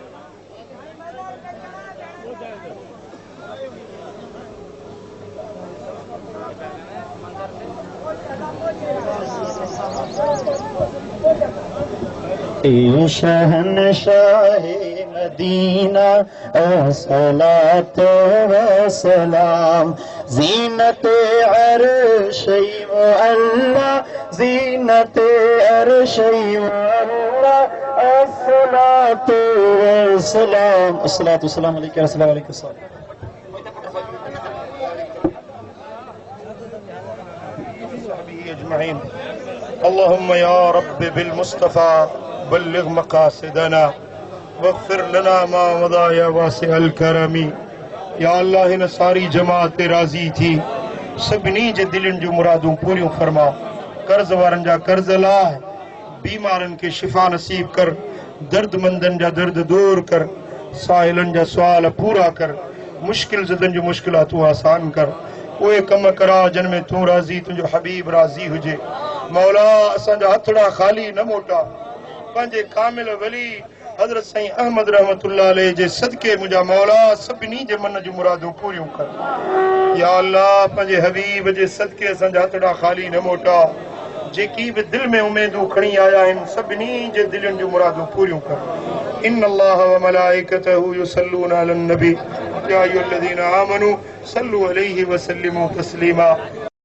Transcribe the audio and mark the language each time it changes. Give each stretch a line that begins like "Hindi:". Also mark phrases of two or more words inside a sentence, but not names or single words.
Urdu: شہنشاہِ مدینہ
Arabic: الصلاة والسلام,
Urdu: زینت عرش معلیٰ، زینت عرش معلیٰ,
Arabic: الصلاة والسلام، الصلاة والسلام عليك رسول عليه سلم. اللهم يا ربِّ بالمصطفى بلغ مقاصدنا واغفر لنا ما مضى يا واسع الكرم.
Sindhi: या अल्लाह हिन सारी जमात ते राज़ी थी, सभिनी जे दिलनि जूं मुरादूं पूरियूं फरमा। कर्ज़ वारनि जा कर्ज़ लाह, बीमारनि खे शिफ़ा नसीब कर, दर्दमंदनि जा दर्द दूर कर, साहिलनि जा सुवाल पूरा कर, मुश्किल ज़दनि जूं मुश्किलातूं आसान कर। उहे कम करा जिन में तूं राज़ी, तुंहिंजो हबीब राज़ी हुजे। मौला, असांजा हथड़ा ख़ाली न मोटा, पंहिंजे कामिल वली हज़रत साईं अहमद
Arabic: رحمة الله عليه
Sindhi: जे सदके मुंहिंजा मौला सभिनी जे मन जूं मुरादूं पूरियूं कर। या अल्लाह, पंहिंजे हबीब जे सदके असांजा हथड़ा ख़ाली न मोटा, जेकी बि दिल में उमेदूं खणी आया आहिनि सभिनी जे दिलनि जूं मुरादूं पूरियूं कर।
Arabic: إن الله وملائكته يصلون على النبي يا أيها الذين آمنوا صلوا عليه وسلموا تسليما.